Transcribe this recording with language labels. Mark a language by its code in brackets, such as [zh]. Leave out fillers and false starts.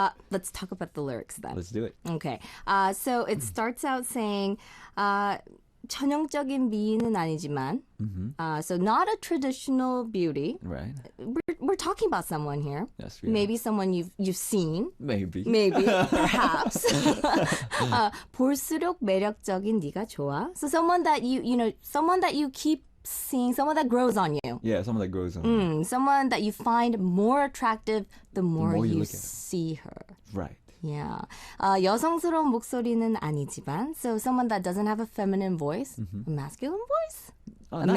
[en] Let's talk about the lyrics then. Let's do it. Okay. So it starts out saying, [ko] 전형적인 미인은 아니지만, [en] so not a traditional beauty. Right. We're talking about someone here. Yes, we are. Maybe someone you've seen. Maybe. Maybe, perhaps. [ko] 볼수록 매력적인 네가 좋아. [en] So someone that someone that you keep seeing, someone that grows on you. Yeah, someone that grows on. Someone that you find more attractive the more more you you look at her. see her. Right. Yeah. [ko] 여성스러운 목소리는 아니지만, [en] so someone that doesn't have a feminine voice, a masculine voice, a